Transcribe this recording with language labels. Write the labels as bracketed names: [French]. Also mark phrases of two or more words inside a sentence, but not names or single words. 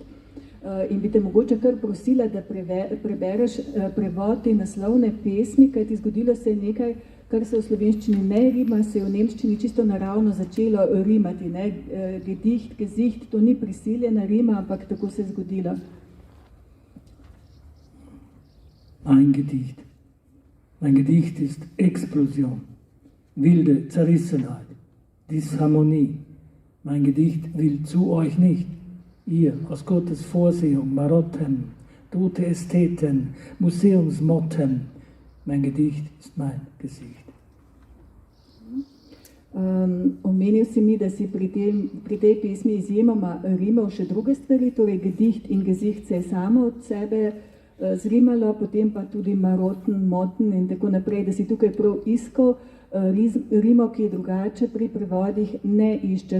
[Slovenian] In bi te mogoče kar prosila, da prebereš prevod te naslovne pesmi, kajti zgodilo se je nekaj, kar se v slovenščini ne rima, se je v nemščini čisto naravno začelo rimati. Ne? [German] Gedicht, Gesicht, [Slovenian] to ni prisiljena rima, ampak tako se je zgodilo. [German] Mein Gedicht. Mein Gedicht ist Explosion, wilde Zerrissenheit, Disharmonie. Mein Gedicht will zu euch nicht. Ihr, aus Gottes Vorsehung, Marotten, tote Ästheten, Museumsmotten. Mein Gedicht ist mein Gesicht. [Slovenian] Omenil si mi, da si pri tej pesmi izjemoma rimal še druge stvari, torej Gedicht in Gesicht se je samo od sebe zrimalo, potem pa tudi [German] Marotten, Motten [Slovenian] in tako naprej, da si tukaj prav iskal rimo, ki je drugače pri prevodih ne iščeš.